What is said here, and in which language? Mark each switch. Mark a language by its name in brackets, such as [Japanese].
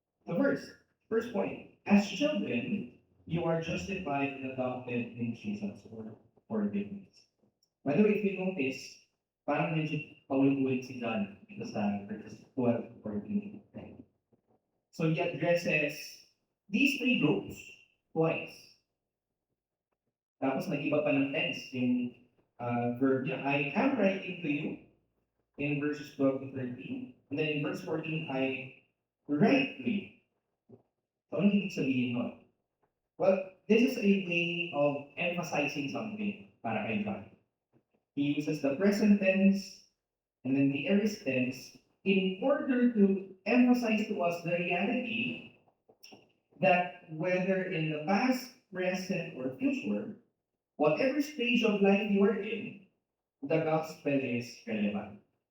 [English] So first point, as children, you are justified and adopted in Jesus for forgiveness. By the way, if you notice, [Filipino] parang medyo paulit-ulit si John dito sa [English] verses 12 to 14. So he addresses these three groups twice. [Filipino] Tapos nag-iba pa ng tense yung verb niya. [English] I am writing to you in verses 12 to 13. And then in verse 14, I write to you. [Filipino] So ano ibig sabihin nun? [English] Well, this is a way of emphasizing something [Filipino] para kay John. [English] He uses the present tense and then the aorist tense in order to emphasize to us the reality that whether in the past, present, or future, whatever stage of life you are in, the gospel is relevant.